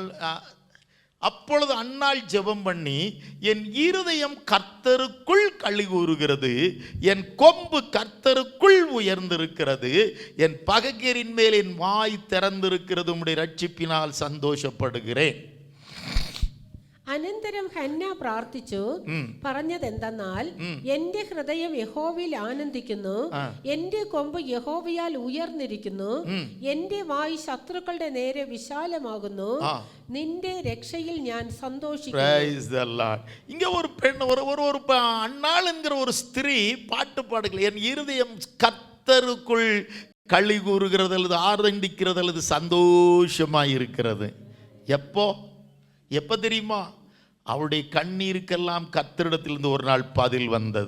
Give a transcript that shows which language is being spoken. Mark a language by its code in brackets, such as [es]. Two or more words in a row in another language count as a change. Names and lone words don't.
[ta] அப்பொழுது அன்னாள் ஜெபம் பண்ணி, என் இருதயம் கர்த்தருக்குள் களி கூறுகிறது, என் கொம்பு கர்த்தருக்குள் உயர்ந்திருக்கிறது, என் பகைஞரின் மேல் என் வாய் திறந்திருக்கிறது, உம்முடைய ரட்சிப்பினால் சந்தோஷப்படுகிறேன். [ml] അനന്തരം ഹന്ന പ്രാർത്ഥിച്ചു പറഞ്ഞതെന്തെന്നാൽ, എന്റെ ഹൃദയം യഹോവയിൽ ആനന്ദിക്കുന്നു, എന്റെ കൊമ്പ് യഹോവയാൽ ഉയർന്നിരിക്കുന്നു, എന്റെ വായ് ശത്രുക്കളുടെ നേരെ വിശാലമാകുന്നു, നിന്റെ രക്ഷയിൽ ഞാൻ സന്തോഷിക്കുന്നു. [ta] இங்க ஒரு பெண், ஒரு அன்னாள் என்கிற ஒரு ஸ்திரீ பாட்டு பாடுகள். என் இருதயம் கர்த்தருக்குள் களி கூறுகிறது அல்லது ஆனந்திக்கிறது அல்லது சந்தோஷமாய் இருக்கிறது. எப்போ தெரியுமா? அவளுடைய கண்ணீருக்கெல்லாம் கர்த்தரிடத்திலிருந்து ஒரு நாள் பதில் வந்தது.